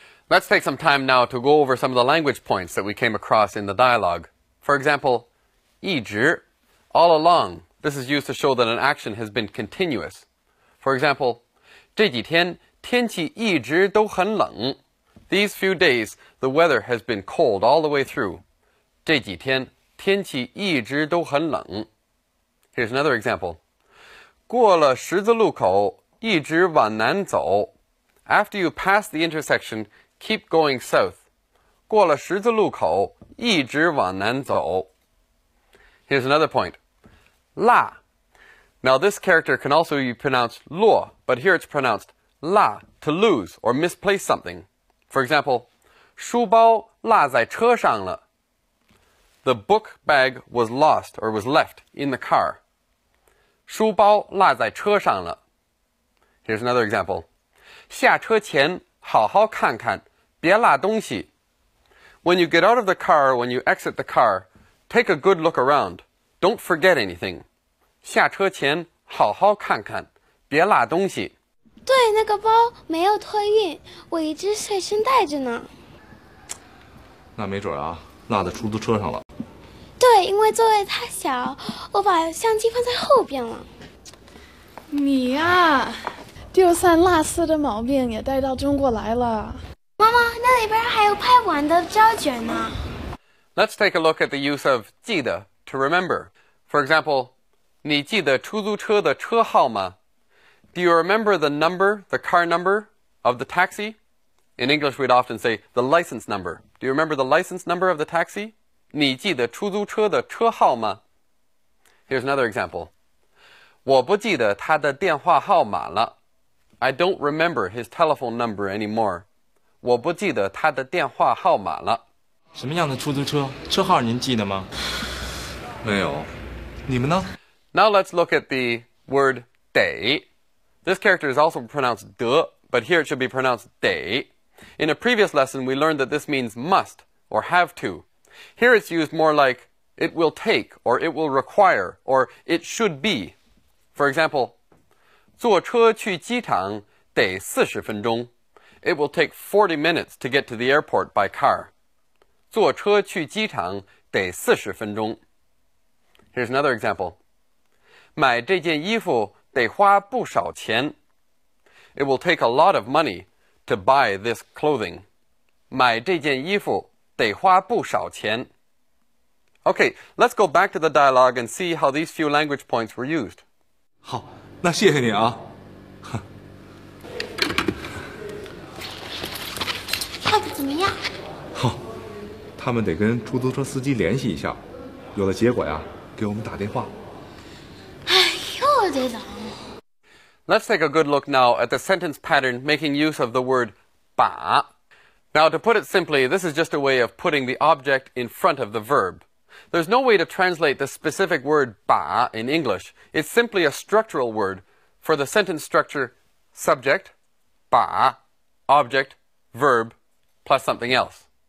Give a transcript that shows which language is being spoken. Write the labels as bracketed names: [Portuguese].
[English] Let's take some time now to go over some of the language points that we came across in the dialogue. For example, 一直, all along. This is used to show that an action has been continuous. For example, [Chinese] 这几天天气一直都很冷. [English] These few days, the weather has been cold all the way through. [Chinese] 这几天天气一直都很冷. [English] Here's another example. [Chinese] 过了十字路口，一直往南走. [English] After you pass the intersection, keep going south. [Chinese] 过了十字路口，一直往南走. [English] Here's another point. 辣. Now this character can also be pronounced luo, but here it's pronounced la, to lose or misplace something. For example, [Chinese] 书包落在车上了. [English] The book bag was lost or was left in the car. [Chinese] 书包落在车上了. [English] Here's another example. [Chinese] 下车前好好看看，别落东西. [English] When you get out of the car, when you exit the car, take a good look around. Don't forget anything. [Chinese] 下车前好好看看，别落东西。对，那个包没有托运，我一直随身带着呢。那没准啊，落在出租车上了。对，因为座位太小，我把相机放在后边了。你呀，丢三落四的毛病也带到中国来了。妈妈，那里边还有拍不完的胶卷呢。 [English] Let's take a look at the use of 记得 to remember. For example, [Chinese] 你记得出租车的车号吗? [English] Do you remember the number, the car number of the taxi? In English, we'd often say the license number. Do you remember the license number of the taxi? [Chinese] 你记得出租车的车号吗 [English] Here's another example. [Chinese] 我不记得他的电话号码了 [English] I don't remember his telephone number anymore. [Chinese] 我不记得他的电话号码了。什么样的出租车？车号您记得吗？没有，你们呢？ [English] Now let's look at the word 得 This character is also pronounced de, but here it should be pronounced 得 In a previous lesson, we learned that this means must or have to. Here it's used more like it will take or it will require or it should be. For example, [Chinese] 坐车去机场得40分钟 [English] It will take 40 minutes to get to the airport by car. [Chinese] 坐车去机场得40分钟 [English] Here's another example. [Chinese] 买这件衣服得花不少钱 [English] It will take a lot of money to buy this clothing. [Chinese] 买这件衣服得花不少钱 [English] Okay, let's go back to the dialogue and see how these few language points were used. [Chinese] 好，那谢谢你啊。泡的怎么样？好，他们得跟出租车司机联系一下，有了结果呀，给我们打电话。哎，又得等。 [English] Let's take a good look now at the sentence pattern making use of the word 把. Now, to put it simply, this is just a way of putting the object in front of the verb. There's no way to translate the specific word 把 in English. It's simply a structural word for the sentence structure subject, 把, object, verb, plus something else.